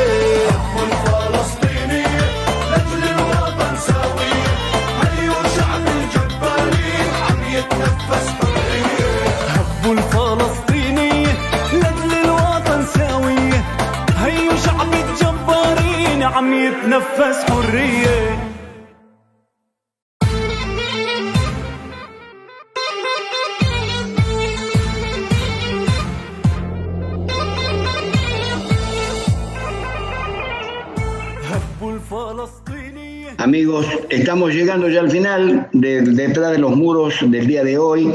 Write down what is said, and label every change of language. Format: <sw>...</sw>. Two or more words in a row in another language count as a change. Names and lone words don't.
<ar>هبوا الفلسطينية لأجل الوطن سوية، هيو شعب الجبارين عم يتنفس حرية. هبوا الفلسطينية لأجل الوطن سوية، هيو شعب الجبارين عم يتنفس حرية.</ar> <es>Amigos, estamos llegando ya al final de Detrás de los Muros del día de hoy.</es>